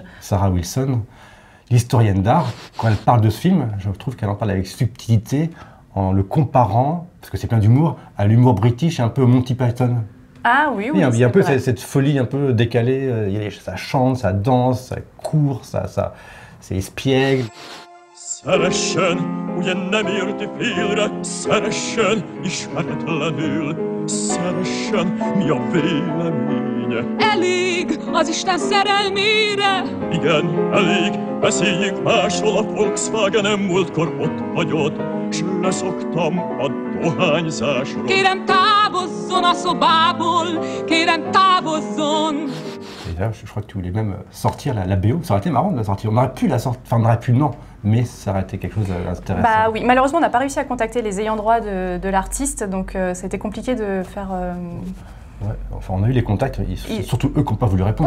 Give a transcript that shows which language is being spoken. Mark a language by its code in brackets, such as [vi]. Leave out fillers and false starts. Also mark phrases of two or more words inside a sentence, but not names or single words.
[fr] Sarah Wilson, l'historienne d'art, quand elle parle de ce film, je trouve qu'elle en parle avec subtilité en le comparant, parce que c'est plein d'humour, à l'humour british et un peu Monty Python. Ah oui, oui. Il y a un peu cette folie un peu décalée, ça chante, ça danse, ça court, c'est espiègle. [hu] Szeressen, ugye nem érti félre, szeressen, ismeretlenül, szeressen, mi a véleménye. Elég az Isten szerelmére! Igen, elég, beszéljünk másról, a Volkswagen-em múltkor ott hagyott, s leszoktam a dohányzásról. Kérem távozzon a szobából, kérem távozzon. [fr] Et là, je crois que tu voulais même sortir la BO. Ça aurait été marrant de la sortir. On aurait pu la sortir, enfin on aurait pu non, mais ça aurait été quelque chose d'intéressant. Bah oui, malheureusement on n'a pas réussi à contacter les ayants droit de l'artiste, donc c'était compliqué de faire... Ouais, enfin on a eu les contacts, c'est surtout eux qui n'ont pas voulu répondre.